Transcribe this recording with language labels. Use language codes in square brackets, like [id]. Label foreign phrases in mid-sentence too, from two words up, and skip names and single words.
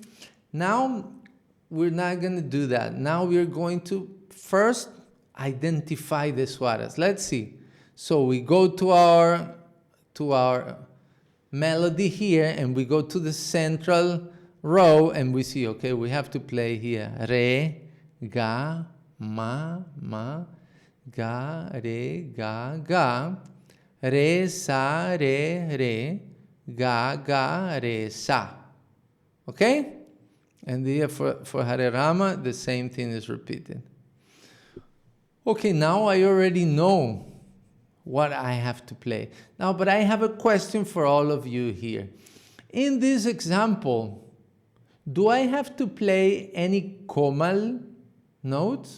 [en] Now, we're not going to do that. Now we're going to first identify the swaras. Let's see. So we go to our melody here and we go to the central row and we see, okay, we have to play here. [hi] Re, ga, ma, ga, re, ga, re, sa, re, ga, re, sa. [en] Okay? And here for Hare Rama, the same thing is repeated. Okay, now I already know what I have to play. Now, but I have a question for all of you here. In this example, do I have to play any komal notes?